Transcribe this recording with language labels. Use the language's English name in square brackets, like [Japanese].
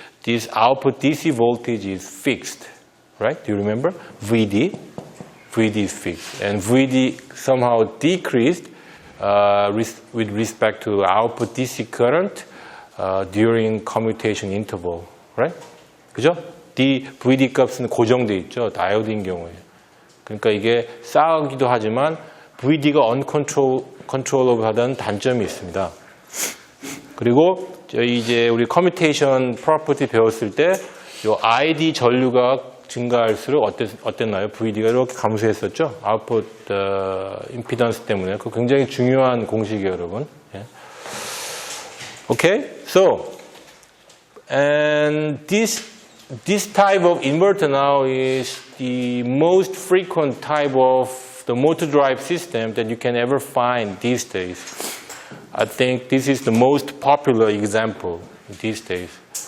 [English] this output DC voltage is fixed, right? Do you remember? VD is fixed, and VD somehow decreased with respect to output DC current during commutation interval, right? [Korean] 그죠? VD 값은 고정돼 있죠. 다이오드인 경우에. 그러니까 이게 싸우기도 하지만 VD가 uncontrollable하다는 단점이 있습니다. 그리고 이제 우리 Commutation property 배웠을 때 요 ID 전류가 증가할수록 어땠나요? VD가 이렇게 감소했었죠? 아웃풋 임피던스 때문에. 그 굉장히 중요한 공식이에요, 여러분. 예. [English] Okay, so and this type of inverter now is the most frequent type of the motor drive system that you can ever find these days. I think this is the most popular example these days.